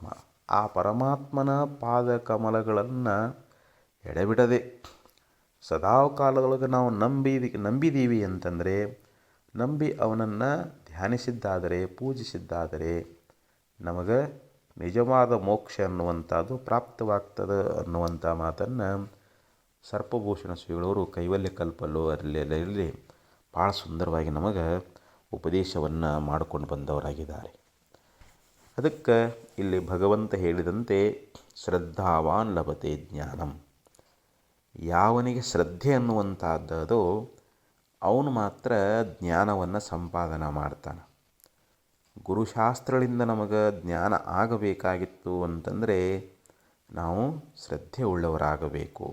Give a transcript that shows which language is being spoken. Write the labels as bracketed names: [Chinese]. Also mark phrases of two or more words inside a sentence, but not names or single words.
[Kannada] ಆ ಪರಮಾತ್ಮನ ಪಾದ ಕಮಲಗಳನ್ನು ಎಡೆಬಿಡದೆ ಸದಾ ಕಾಲದೊಳಗೆ ನಾವು ನಂಬಿದ್ದೀವಿ ಅಂತಂದರೆ, ನಂಬಿ ಅವನನ್ನು ಧ್ಯಾನಿಸಿದ್ದಾದರೆ ಪೂಜಿಸಿದ್ದಾದರೆ ನಮಗೆ ನಿಜವಾದ ಮೋಕ್ಷ ಅನ್ನುವಂಥದ್ದು ಪ್ರಾಪ್ತವಾಗ್ತದೆ ಅನ್ನುವಂಥ ಮಾತನ್ನು ಸರ್ಪಭೂಷಣ ಶ್ರೀಗಳವರು ಕೈವಲ್ಯ ಕಲ್ಪಲ್ಲೋ ಅಲ್ಲಿ ಭಾಳ ಸುಂದರವಾಗಿ ನಮಗೆ ಉಪದೇಶವನ್ನು ಮಾಡಿಕೊಂಡು ಬಂದವರಾಗಿದ್ದಾರೆ. ಅದಕ್ಕೆ ಇಲ್ಲಿ ಭಗವಂತ ಹೇಳಿದಂತೆ [Sanskrit] श्रद्धावान् लभते ज्ञानम्. [Kannada] ಯಾವನಿಗೆ ಶ್ರದ್ಧೆ ಅನ್ನುವಂಥದ್ದು ಅವನು ಮಾತ್ರ ಜ್ಞಾನವನ್ನು ಸಂಪಾದನೆ ಮಾಡ್ತಾನೆ. ಗುರುಶಾಸ್ತ್ರಗಳಿಂದ ನಮಗೆ ಜ್ಞಾನ ಆಗಬೇಕಾಗಿತ್ತು ಅಂತಂದರೆ ನಾವು ಶ್ರದ್ಧೆ ಉಳ್ಳವರಾಗಬೇಕು.